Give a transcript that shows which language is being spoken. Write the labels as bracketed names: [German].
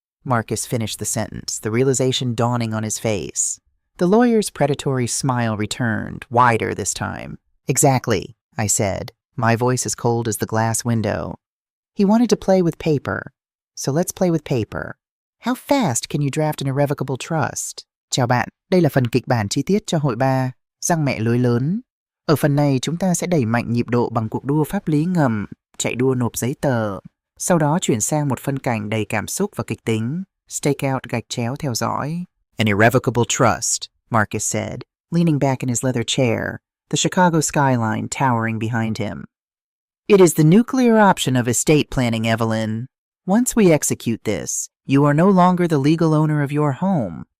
[English] Marcus finished the sentence, the realization dawning on his face. The lawyer's predatory smile returned, wider this time. Exactly, I said, my voice as cold as the glass window. He wanted to play with paper, so let's play with paper. How fast can you draft an irrevocable trust? [Vietnamese] Chào bạn, đây là phần kịch bản chi tiết cho hội 3, răng mẹ lưới lớn. Ở phần này chúng ta sẽ đẩy mạnh nhịp độ bằng cuộc đua pháp lý ngầm, chạy đua nộp giấy tờ. Sau đó chuyển sang một phân cảnh đầy cảm xúc và kịch tính. Stakeout gạch chéo theo dõi. [English] An irrevocable trust, Marcus said, leaning back in his leather chair, the Chicago skyline towering behind him. It is the nuclear option of estate planning, Evelyn. Once we execute this, you are no longer the legal owner of your home.